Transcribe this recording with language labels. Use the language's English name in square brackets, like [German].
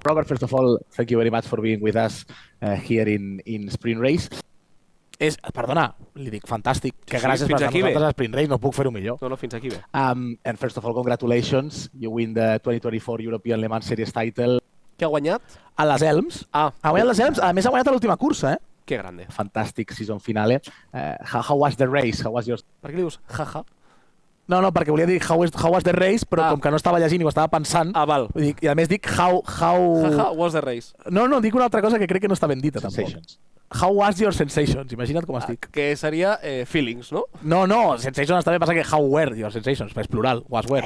[English] Robert, first of all, thank you very much for being with us here in Sprint Race. [Catalan] Perdona, li dic fantàstic. Que gràcies per estar amb nosaltres a Sprint Race, no puc fer-ho millor. No, fins aquí bé. [English] And first of all, congratulations. You win the 2024 European Le Mans Series title. [Catalan] Què ha guanyat? A les Elms. Ha guanyat les Elms. A més, ha guanyat a l'última cursa, [Spanish] Que grande. [English] Fantastic season finale. How was the race? How was your... [Catalan] Per què li dius jaja? No, perquè volia dir [English] how was the race, [Catalan] però com que no estava llegint i ho estava pensant, val. I a més dic how... [English] Jaja was the race. [Catalan] No, dic una altra cosa que crec que no està ben dita, tampoc. [English] How was your sensations? [Catalan] Imagina't com estic. Que seria feelings, no? No, sensations està bé, passa que [English] how were your sensations, [Catalan] és plural, was were.